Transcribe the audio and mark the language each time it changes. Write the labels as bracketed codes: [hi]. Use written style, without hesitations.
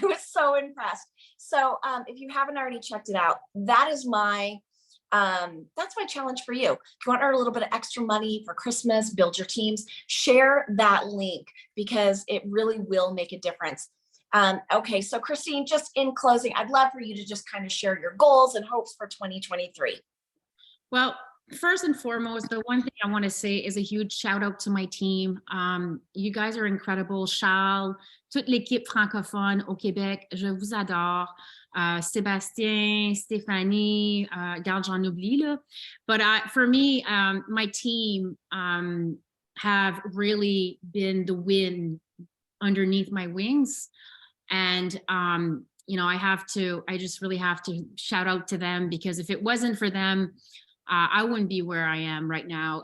[en] I was so impressed. So if you haven't already checked it out, that is that's my challenge for you. If you want to earn a little bit of extra money for Christmas, build your teams, share that link because it really will make a difference. Okay, so Kristine, just in closing, I'd love for you to just kind of share your goals and hopes for 2023. Well, first and foremost, the one thing I want to say is a huge shout out to my team. You guys are incredible. [fr] Charles, toute l'équipe francophone au Québec, je vous adore. Sébastien, Stéphanie, garde, j'en oublie là. [en] But for me, my team have really been the wind underneath my wings. And, you know, I just really have to shout out to them, because if it wasn't for them, I wouldn't be where I am right now.